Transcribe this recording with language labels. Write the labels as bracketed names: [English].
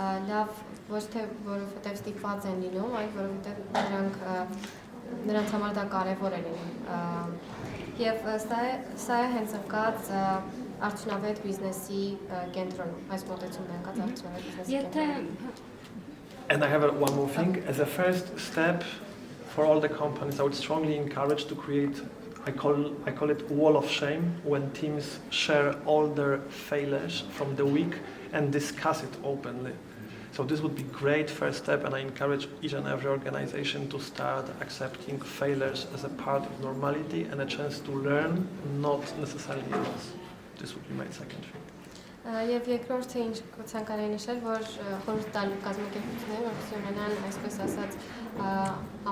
[Armenian] լավ ոչ թե որովհետեւ ստիպված են լինում, այլ որովհետեւ նրանց համար դա կարևոր է լինում։ Եվ սա է հենց ընկած արդյունավետ բիզնեսի կենտրոնում, այս մոտեցումն է ընկած արդյունավետ բիզնեսի կենտրոնում։ [English] And I have one more thing. As a first step for all the companies, I would strongly encourage to create, I call it wall of shame, when teams share all their failures from the week and discuss it openly. So this would be great first step, and I encourage each and every organization to start accepting failures as a part of normality and a chance to learn, not necessarily loss. This would be my second thing. [Armenian] Եվ երկրորդը ինչ ցանկանայի նշել, որ խորհուրդ տալ կազմակերպությունները, որոնք ունենան այսպես ասած